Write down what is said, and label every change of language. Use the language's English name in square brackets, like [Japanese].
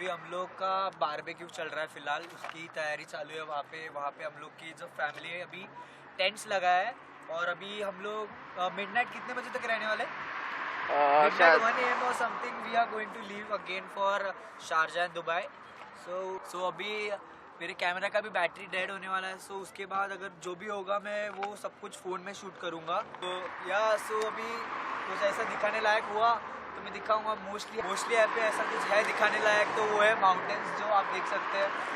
[Hindi] लोग का बारबेक्यू चल रहा है फिलहाल, उसकी तैयारी चालू है वहाँ पे हम लोग की जो फैमिली है अभी टेंट्स लगा है। और अभी हम लोग मिडनाइट कितने बजे तक रहने वाले? [English] Midnight 1 AM or something we are going to leave again for Sharjah and Dubai. [Hindi] सो अभी मेरे कैमरा का भी बैटरी डेड होने वाला है। सो उसके बाद अगर जो भी होगा मैं वो सब कुछ फ़ोन में शूट करूँगा। तो सो अभी कुछ ऐसा दिखाने लायक हुआ तो मैं दिखाऊंगा। मोस्टली यहाँ पे ऐसा कुछ है दिखाने लायक, तो वो है माउंटेन्स जो आप देख सकते हैं।